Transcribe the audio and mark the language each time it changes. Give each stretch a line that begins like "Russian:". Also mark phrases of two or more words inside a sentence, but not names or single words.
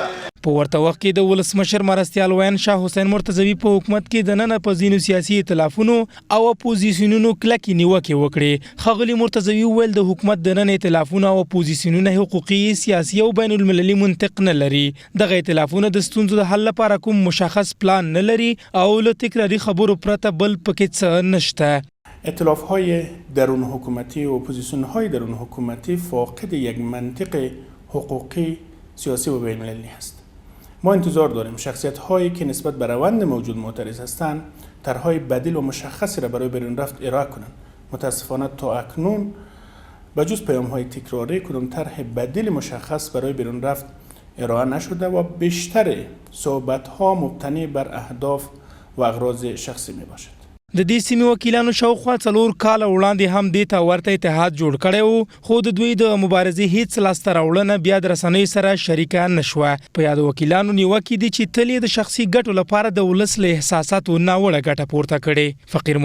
Pashto: په ورته وخت کې د ولسمشر مرستیال وین شاه حسین مرتضوي په حکومت کې د نن په ځینو سیاسي ائتلافونو او اپوزیسیونونو کلکې نیوکې وکړې. ښاغلي مرتضوي وویل د حکومت د نن ائتلافونو او اپوزیسیونونه حقوقي سیاسي او بین المللي منطق نه لري. دغه ائتلافونه د ستونزو د حل لپاره کوم مشخص پلان نه لري او له تکراري خبرو پرته بل پکې څه نشته.
Persian: ائتلاف‌های درون حکومتی و اپوزیسیون‌های درون حکومتی فاقد یک منطق حقوقی سیاسی و بین المللی هست. ما انتظار داریم شخصیت‌هایی که نسبت به روند موجود معترض هستند طرح‌های بدیل و مشخصی را برای بیرون رفت ارائه کنند. متاسفانه تا اکنون بجز پیام‌های تکراری کدام طرح بدیل مشخص برای بیرون رفت ارائه نشده و بیشتر صحبت‌ها مبتنی بر اهداف و اغراض شخصی میباشد.
Pashto: د دې سیمې وکیلانو شاوخوا 4 کاله وړاندې هم دې ته ورته اتحاد جوړ کړی و خو د دوی د مبارزې هیڅ لاسته راوړنه بیا د رسنیو سره شریکه نه شوه. په یادو وکیلانو نیوکې دي چې تل یې د شخصي ګټو لپاره د ولس له احساساتو ناوړه ګټه پورته کړې.